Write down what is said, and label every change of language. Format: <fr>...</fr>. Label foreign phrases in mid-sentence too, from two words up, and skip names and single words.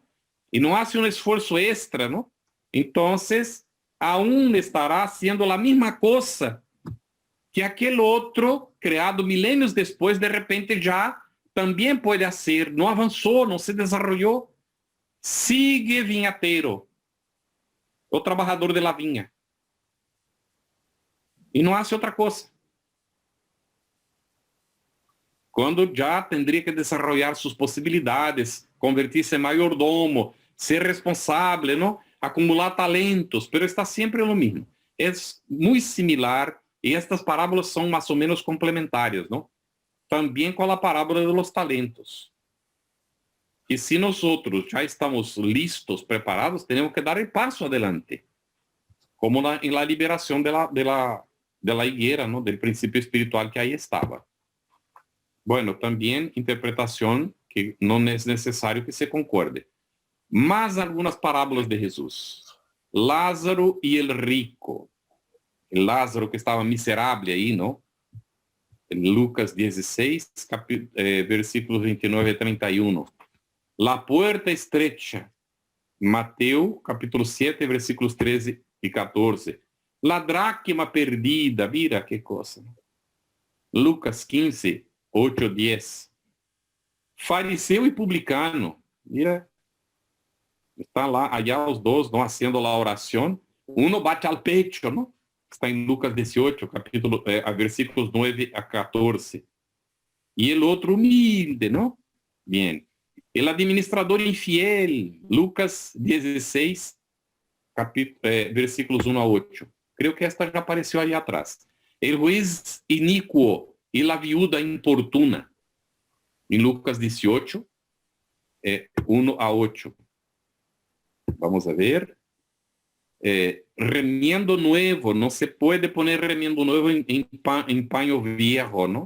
<es>Y no hace un esfuerzo extra, ¿no? Entonces, aún estará haciendo la misma cosa que aquel otro creado milenios después, de repente ya También puede hacer, no avanzó, no se desarrolló, sigue viñatero, o trabajador de la viña. Y no hace otra cosa.</es> <pt>Quando já</pt> <es>tendria que desarrollar</es> <pt>suas possibilidades, convertir-se em mayordomo, ser responsável, não? Acumular talentos, pero está sempre no mesmo. É muito similar, e estas parábolas são mais ou menos complementares, não? Também com a parábola dos talentos. E se nós já estamos listos, preparados, temos que dar o passo adelante, como em la liberação</pt> <es>de la higuera,</es> <pt>não? Del princípio espiritual que aí estava.</pt> <es>Bueno, también interpretación que no es necesario que se concorde. Más algunas parábolas de Jesús. Lázaro y el rico. El Lázaro que estaba miserable ahí, ¿no? En Lucas 16, versículos 29 a 31. La puerta estrecha. Mateo, capítulo 7, versículos 13 y 14. La dracma perdida. Mira qué cosa. Lucas 15, 8, 10.</es> <pt>Fariseu e publicano.</pt> <es>Mira, están lá, allá os dos, ¿no? Haciendo la oración. Uno bate al pecho, ¿no? Está en Lucas 18, capítulo, versículos 9 a 14. Y el otro humilde, ¿no? Bien. El administrador infiel, Lucas 16, versículos 1 a 8. Creo que esta</es> <pt>já apareceu aí atrás.</pt> <es>El juez inicuo y la viuda importuna. En Lucas 18, 1 a 8. Vamos a ver. Remiendo nuevo. No se puede poner remiendo nuevo en paño viejo, ¿no?</es>